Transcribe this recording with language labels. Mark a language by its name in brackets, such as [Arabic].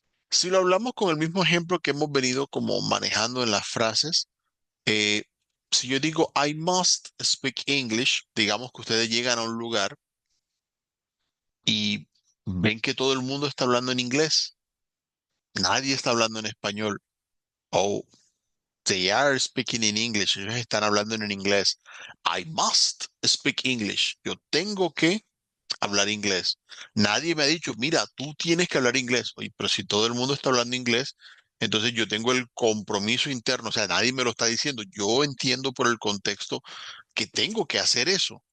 [Spanish] Si lo hablamos con el mismo ejemplo que hemos venido como manejando en las frases, eh, si yo digo [English] I must speak English, [Spanish] digamos que ustedes llegan a un lugar y ven que todo el mundo está hablando en inglés, nadie está hablando en español. [English] O they are speaking in English. [Spanish] Ellos están hablando en inglés. [English] I must speak English. [Spanish] Yo tengo que hablar inglés. Nadie me ha dicho, mira, tú tienes que hablar inglés. Oye, pero si todo el mundo está hablando inglés, entonces yo tengo el compromiso interno. O sea, nadie me lo está diciendo. Yo entiendo por el contexto que tengo que hacer eso.